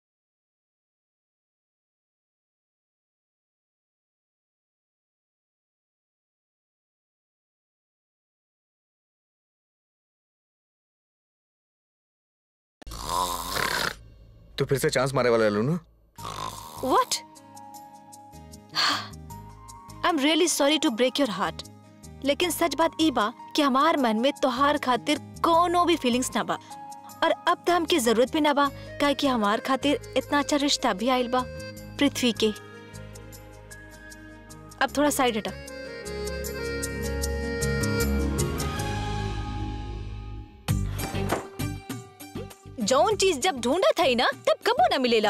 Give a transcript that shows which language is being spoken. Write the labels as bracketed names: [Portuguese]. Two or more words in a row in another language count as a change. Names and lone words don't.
[Bhojpuri] तू फिर से चांस मारे वाला लू ना? [English] What? I'm really sorry to break your heart. [Bhojpuri] लेकिन सच बात ई बा कि हमार मन में तोहार खातिर कोनो भी फीलिंग्स ना बा, और अब तो हमके जरूरत भी ना बा, काहे कि हमार खातिर इतना अच्छा रिश्ता भी आइल बा पृथ्वी के। अब थोड़ा साइड हटा। जौन चीज जब ढूंढत है ना तब कबो ना मिलेला।